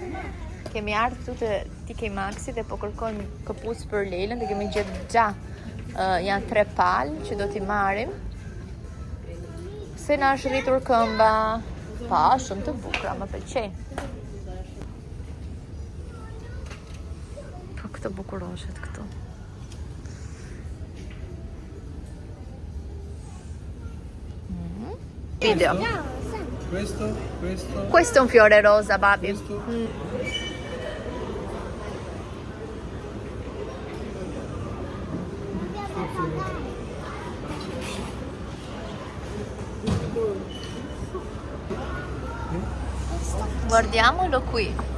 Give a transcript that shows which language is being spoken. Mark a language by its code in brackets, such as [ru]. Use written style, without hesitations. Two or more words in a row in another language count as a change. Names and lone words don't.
[sq] Kemi ardhur këtu te TK Maxi dhe po kërkojmë këpucë për Leilën, dhe kemi gjetë gjatë. Janë 3 palë që do t'i marrim. Se na është rritur këmba. Pa, shumë të bukura, më pëlqejnë. Po këtë bukuroshet këtu. Video. [it] Questo è un fiore rosa, babi. Guardiamolo qui.